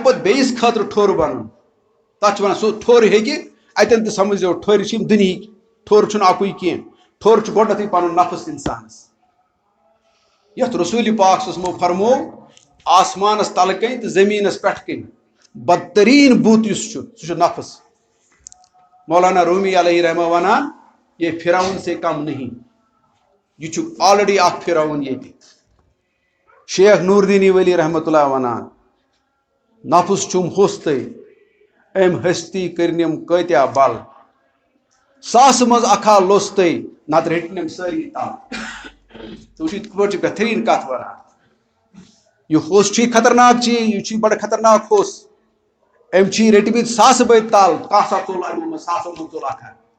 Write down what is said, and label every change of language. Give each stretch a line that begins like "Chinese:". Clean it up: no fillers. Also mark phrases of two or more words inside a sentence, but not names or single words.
Kashmiri: پتہٕ بیٚیِس خٲطرٕ ٹھوٚر بنُن تتھ چھِ ونان سُہ ٹھوٚر ہیٚکہِ اتٮ۪ن تہِ سمجھو ٹھوٚرِ چھِ یم دُنہِکۍ ٹھوٚر چھُنہٕ اکُے کینٛہہ ٹھوٚر چھُ گۄڈنیتھٕے پنُن نفس انسانس یتھ رسول پاک صمو فرمو آسمانس تل کن تو زمینس پٮ۪ٹھ کن بدترین بُت یُس چھُ سُہ چھُ نفس مولانا رومی علیہ رحمہ ونان
Urdu: یہ فرعون سے کم نہیں
Kashmiri: یہ چھُ آلریڈی اکھ فرعون ییٚتہِ شیخ نور الدین ولی رحمۃ اللہ ونان نفس چھُم ہوٚستٕے أمۍ ہستی کٔرنِم کۭتیاہ بل ساسہٕ منٛز اکھا لوٚستٕے نتہٕ رٔٹنِم سٲری تل تو یِتھ پٲٹھۍ چھِ بہتریٖن کتھ ونان یہ ہوٚس چھُے خطرناک چیٖز یہ چھُے بڑٕ خطرناک ہوٚس أمۍ چھِ رٔٹمٕتۍ ساسہٕ بٔدۍ تل کانٛہہ سا تُل اَمہِ منٛز ساسو منٛز تُل اکھا